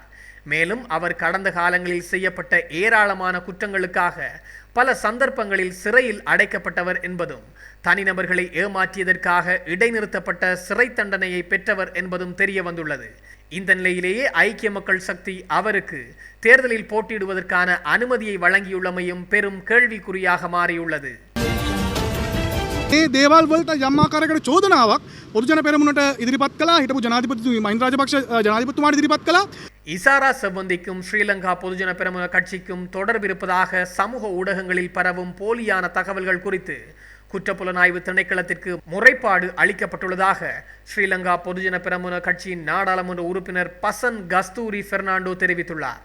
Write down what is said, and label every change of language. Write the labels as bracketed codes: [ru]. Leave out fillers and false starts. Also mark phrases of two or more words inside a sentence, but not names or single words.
[ta] மேலும் அவர் கடந்த காலங்களில் செய்யப்பட்ட ஏராளமான குற்றங்களுக்காக பல சந்தர்ப்பங்களில் சிறையில் அடைக்கப்பட்டவர் என்பதும் தனிநபர்களை ஏமாற்றியதற்காக இடைநிறுத்தப்பட்ட சிறை தண்டனையை பெற்றவர் என்பதும் தெரிய வந்துள்ளது. இந்த நிலையிலேயே ஐக்கிய மக்கள் சக்தி அவருக்கு தேர்தலில் போட்டியிடுவதற்கான அனுமதியை வழங்கியுள்ளமையும் பெரும் கேள்விக்குறியாக மாறியுள்ளது. [si] ඒ දේවල් වලට යම් ආකාරයකට චෝදනාවක් පොදුජන පෙරමුණට ඉදිරිපත් කළා. හිටපු ජනාධිපති මහින්ද රාජපක්ෂ ජනාධිපතිතුමාට ඉදිරිපත් කළා. [ta] இசாரா செவ்வந்திக்கும் ஸ்ரீலங்கா பொதுஜன பெரமுன கட்சிக்கும் தொடர்பு இருப்பதாக சமூக ஊடகங்களில் பரவும் போலியான தகவல்கள் குறித்து குற்றப்புலனாய்வு திணைக்களத்திற்கு முறைப்பாடு அளிக்கப்பட்டுள்ளதாக ஸ்ரீலங்கா பொதுஜன பெரமுன கட்சியின் நாடாளுமன்ற உறுப்பினர் பசன் கஸ்தூரி பெர்னாண்டோ தெரிவித்துள்ளார்.